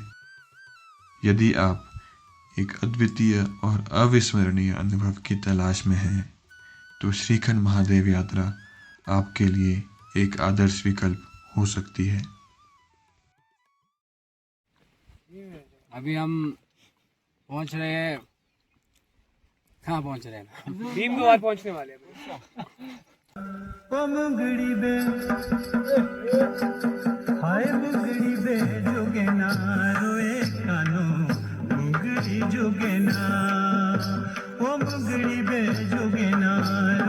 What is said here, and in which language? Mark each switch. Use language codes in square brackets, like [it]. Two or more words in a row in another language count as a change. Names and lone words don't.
[hi] यदि आप एक अद्वितीय और अविस्मरणीय अनुभव की तलाश में हैं तो श्रीखंड महादेव यात्रा आपके लिए एक आदर्श विकल्प हो सकती है। अभी हम पहुंच रहे हैं, कहाँ पहुंच रहे हैं? भीमद्वार पहुंचने वाले हैं। मुंगड़ी बे हाय मुंगड़ी बे जोगे ना रोए कानो मुंगड़ी जोगे ना ओ मुंगड़ी बे जोगे ना